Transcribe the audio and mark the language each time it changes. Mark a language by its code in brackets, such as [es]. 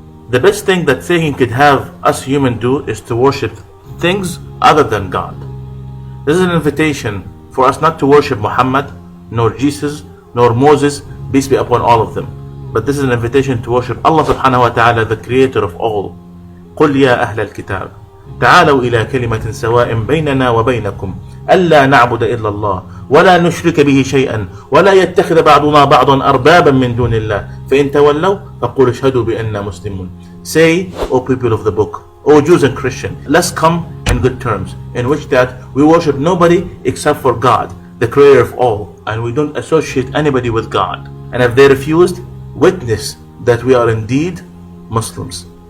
[en] The best thing that Satan could have us humans do is to worship things other than God. This is an invitation for us not to worship Muhammad, nor Jesus, nor Moses, peace be upon all of them. But this is an invitation to worship Allah subhanahu wa ta'ala, the creator of all. [ar] قل يا أهل الكتاب تعالوا إلى كلمة سواء بيننا وبينكم ألا نعبد إلا الله ولا نشرك به شيئا ولا يتخذ بعضنا بعضا أربابا من دون الله فإن تولوا فقولوا اشهدوا بأننا مسلمون. [en] Say, O people of the book, O Jews and Christians, let's come in good terms, in which that we worship nobody except for God, the creator of all, and we don't associate anybody with God. And if they refused, witness that we are indeed Muslims.